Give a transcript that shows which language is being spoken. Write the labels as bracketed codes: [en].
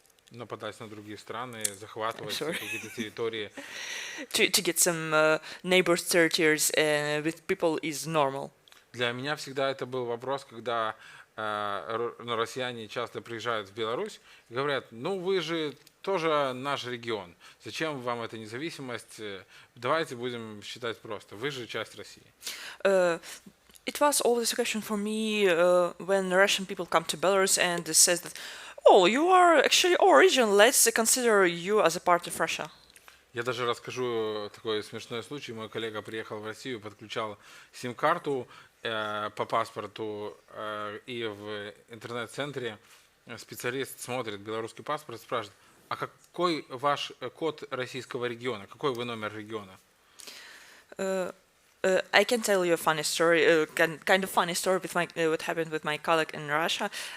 [ru] Нападать на другие страны, захватывать какие-то территории. [en] to get some neighbors territories with people is normal. [ru] Для меня всегда это был вопрос, когда россияне часто приезжают в Беларусь и говорят, ну вы же тоже наш регион, зачем вам эта независимость, давайте будем считать просто, вы же часть России. [en] It was always a question for me when Russian people come to Belarus and says that, oh, you are actually our region, let's consider you as a part of Russia. [ru] Я даже расскажу такой смешной случай. Мой коллега приехал в Россию, подключал сим-карту по паспорту, и в интернет-центре специалист смотрит белорусский паспорт, спрашивает, а какой ваш код российского региона, какой вы номер региона? [en] I can tell you a funny story, kind of funny story with what happened with my colleague in Russia.